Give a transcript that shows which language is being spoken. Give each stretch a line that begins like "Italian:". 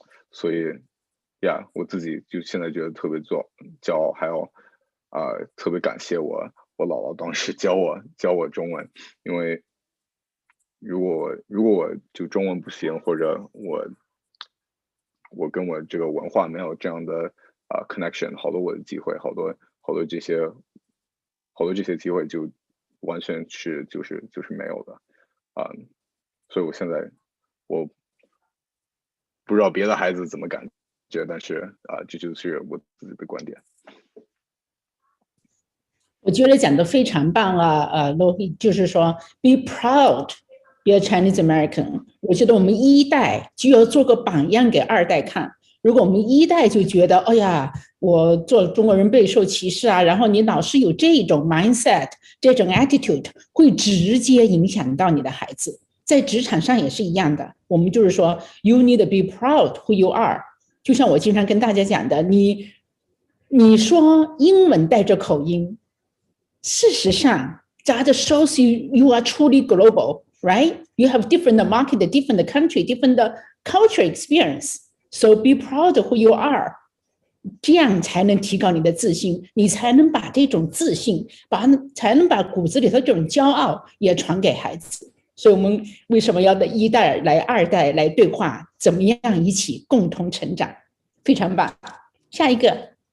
Chinese: 所以呀，我自己就现在觉得特别骄傲，还有特别感谢我姥姥当时教我中文，因为如果我就中文不行，或者我跟我这个文化没有这样的connection， 好多我的机会，好多这些机会就完全是就是没有的所以我现在我不知道别的孩子怎么感觉，但是这就是我自己的观点。我觉得讲得非常棒啊，Lowhi 就是说
English: be proud be a Chinese American。
Chinese: 我觉得我们一代就要做个榜样给二代看。如果我们一代就觉得，哎呀，我做中国人备受歧视啊，然后你老是有这种 mindset， 这种 attitude， 会直接影响到你的孩子。在职场上也是一样的，我们就是说
English: you need to be proud who you are。
Chinese: 就像我经常跟大家讲的，你说英文带着口音，事实上
English: that shows you are truly global, right? You have different market, different country, different culture experience. So be proud of who you are.
Chinese: 这样才能提高你的自信，你才能把这种自信，才能把骨子里头这种骄傲也传给孩子。所以我们为什么要的一代来二代来对话，怎么样一起共同成长，非常棒。下一个。